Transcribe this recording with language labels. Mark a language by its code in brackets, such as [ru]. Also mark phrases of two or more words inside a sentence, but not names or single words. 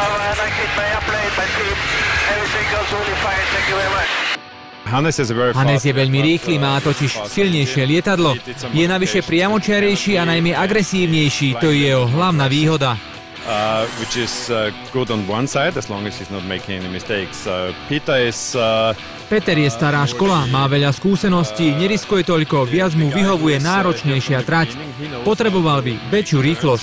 [sk] Hannes je veľmi rýchly, má totiž silnejšie lietadlo. Je navyše priamočiarejší a najmä agresívnejší, to je jeho hlavná výhoda. [en] Which is good on one side as long as he's not making any mistakes. [sk] Peter je stará škola, má veľa skúseností, neriskuje toľko, viac mu vyhovuje náročnejšia trať. Potreboval by väčšiu rýchlosť.